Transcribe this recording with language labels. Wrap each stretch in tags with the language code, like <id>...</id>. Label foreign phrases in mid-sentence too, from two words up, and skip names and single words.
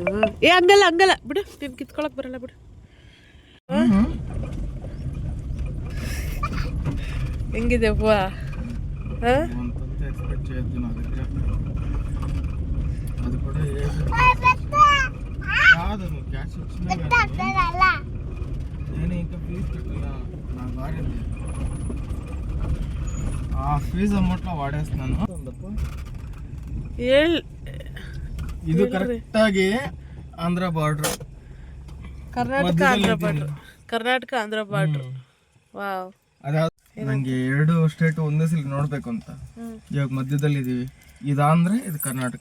<kn>ಏ ಹಂಗಲ್ಲ ಹಂಗಲ್ಲ ಬಿಡು, ನೀನು ಕಿತ್ಕೊಳಕ್ ಬರಲ್ಲ ಬಿಡು. ಹೆಂಗಿದೆ ಹೂವ? ಅದು ಕೂಡ ಯಾವ್ದು ಕ್ಯಾಶ್</kn> <te>నేను ఇంకా ఫీజు కట్టలా నా భార్య ఆ ఫీజు అమౌంట్లో వాడేస్తున్నాను.</te> <kn>ಇದು ಕರೆಕ್ಟಾಗಿ ಆಂಧ್ರ ಬಾರ್ಡ್ರ್, ಕರ್ನಾಟಕ ಆಂಧ್ರ ಬಾರ್ಡ್ರ್, ಕರ್ನಾಟಕ ಆಂಧ್ರ ಬಾರ್ಡ್ರ್. ವಾವ್. ಅದಾದ ನನಗೆ 2 ಸ್ಟೇಟ್ ಒಂದೇ ಸಲ ನೋಡಬೇಕು ಅಂತ. ಇವಾಗ ಮಧ್ಯದಲ್ಲಿ ಇದೀವಿ. ಇದು ಆಂಧ್ರ, ಇದು ಕರ್ನಾಟಕ.</kn>